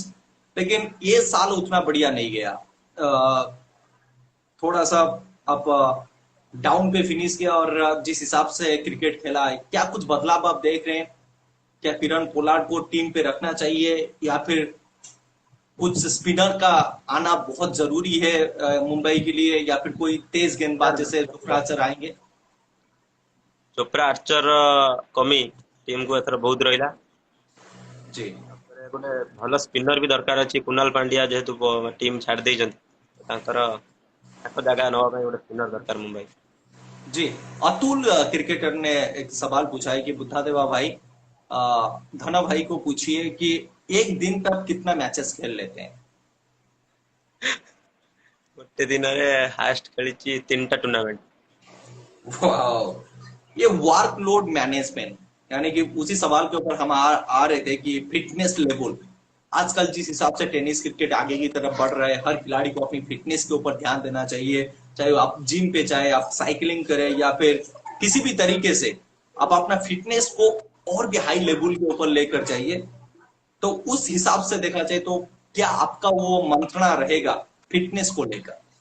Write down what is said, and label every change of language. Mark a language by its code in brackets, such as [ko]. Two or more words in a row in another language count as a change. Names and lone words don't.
[hi] लेकिन ये साल उतना बढ़िया नहीं गया, थोड़ा सा अब डाउन पे फिनिश किया, और जिस हिसाब से क्रिकेट खेला है, क्या कुछ बदलाव आप देख रहे हैं? क्या किरण पोलार्ड को टीम पे रखना चाहिए, या फिर कुछ स्पिनर का आना बहुत जरूरी है मुंबई के लिए, या फिर कोई तेज गेंदबाज जैसे जुफराचर आएंगे? [or] ଚୋପ୍ରା ଆର୍ଚର କମି ଟିମକୁ ଏଥର ବହୁତ ରହିଲା। [hi] जी। [or] ତାପରେ ଗୋଟେ ଭଲ ସ୍ପିନର ବି ଦରକାର ଅଛି। କୁନାଲ ପାଣ୍ଡିଆ ଯେହେତୁ ଟିମ୍ ଛାଡି ଦେଇଛନ୍ତି, ତାଙ୍କର ତାଙ୍କ ଜାଗା ନେବା ପାଇଁ ଗୋଟେ ସ୍ପିନର ଦରକାର ମୁମ୍ବାଇ। [hi] जी। अतुल क्रिकेटर ने एक सवाल पूछा है कि बुद्धा देवा भाई, धना भाई को पूछिए कि एक दिन पर कितना मैचेस खेल लेते हैं? [or] ଗୋଟେ ଦିନରେ ହାଏଷ୍ଟ ଖେଳିଛି 3ଟା ଟୁର୍ଣ୍ଣାमेंट। [hi] वाह! ये [en] workload management, [hi] यानी कि उसी सवाल के ऊपर हम आ रहे थे कि [en] fitness level, [hi] आजकल जिस हिसाब से [en] tennis cricket [hi] आगे की तरफ बढ़ रहा है, हर खिलाड़ी को अपनी फिटनेस के ऊपर ध्यान देना चाहिए। चाहे आप जिम पे, चाहे आप साइकिलिंग करें या फिर किसी भी तरीके से आप अपना फिटनेस को और भी [en] high level [hi] के ऊपर लेकर जाइए, तो उस हिसाब से देखा जाए तो क्या आपका वो मंत्रणा रहेगा फिटनेस को लेकर?